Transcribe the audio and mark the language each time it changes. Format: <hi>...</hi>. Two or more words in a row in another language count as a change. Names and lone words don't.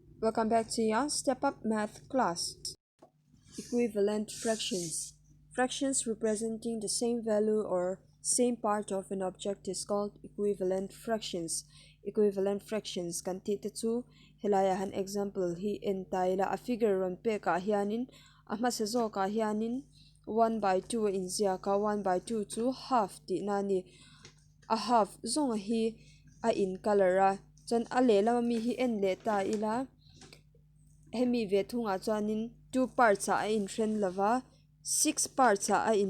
<en>Welcome back to your Step Up Math class. Equivalent fractions. Fractions representing the same value or same part of an object is called equivalent fractions. Equivalent fractions</en> <hmr>kan ti te chu helaya han example hi entaila a figure ron pe ka hianin a ma se zo ka hianin 1/2 in zia ka 1/2 chu half ti na ni a half zonga hi a in color a chan a le lama mi hi en le ta ila hemi ve thunga chuanin 2 parts a in thren lova 6 parts a in</hmr>